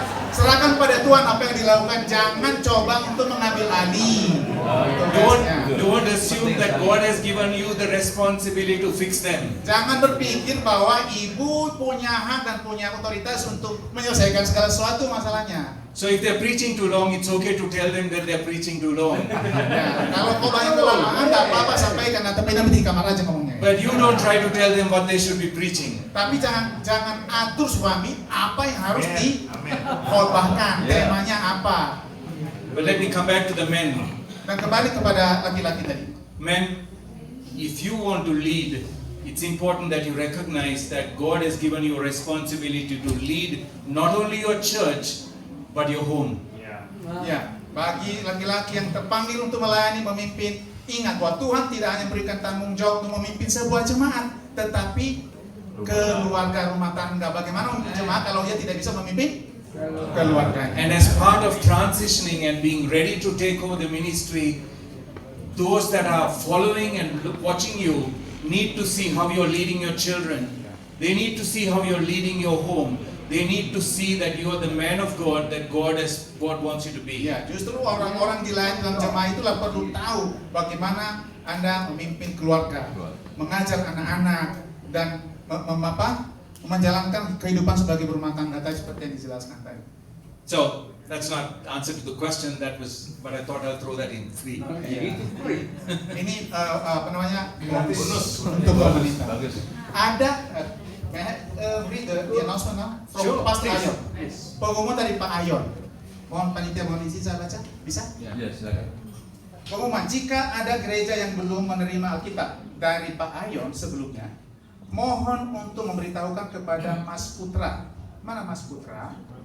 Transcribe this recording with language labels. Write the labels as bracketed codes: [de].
[id] Serahkan pada Tuhan apa yang dilakukan, jangan coba untuk mengambil alih. [en] Don't assume that God has given you the responsibility to fix them. [id] Jangan berpikir bahwa ibu punya hak dan punya otoritas untuk menyelesaikan segala sesuatu masalahnya. [en] So if they're preaching too long, it's okay to tell them that they're preaching too long. [id] Ya, kalau kau banyak kelamaan, tak apa-apa sampaikan, tapi nanti di kamar aja ngomongnya. [en] But you don't try to tell them what they should be preaching. [id] Tapi jangan atur suami apa yang harus dikhotbahkan, temanya apa. [en] But let me come back to the men. [id] Dan kembali kepada laki-laki tadi. [en] Men, if you want to lead, it's important that you recognize that God has given you a responsibility to lead not only your church, but your home. [id] Ya, bagi laki-laki yang terpanggil untuk melayani, memimpin, ingat bahwa Tuhan tidak hanya memberikan tanggung jawab untuk memimpin sebuah jemaat, tetapi keluarga rumah tangga. Bagaimana memimpin jemaat kalau dia tidak bisa memimpin keluarga? [en] And as part of transitioning and being ready to take over the ministry, those that are following and watching you need to see how you're leading your children. They need to see how you're leading your home. They need to see that you are the man of God that God wants you to be. [id] Ya, justru orang-orang di lain dalam jemaah itulah perlu tahu bagaimana Anda memimpin keluarga, mengajar anak-anak, dan menjalankan kehidupan sebagai berumah tangga tadi seperti yang dijelaskan tadi. [en] So that's not answer to the question. That was, but I thought I'll throw that in free. [id] Ini bonus untuk wanita. [en] Ada may I read the announcement now from Pastor Ayon. [id] Pengumuman dari Pak Ayon. Mohon panitia mohon izin saya baca, bisa? [en] Yes. [id] Pengumuman, jika ada gereja yang belum menerima Alkitab dari Pak Ayon sebelumnya, mohon untuk memberitahukan kepada Mas Putra. Mana Mas Putra?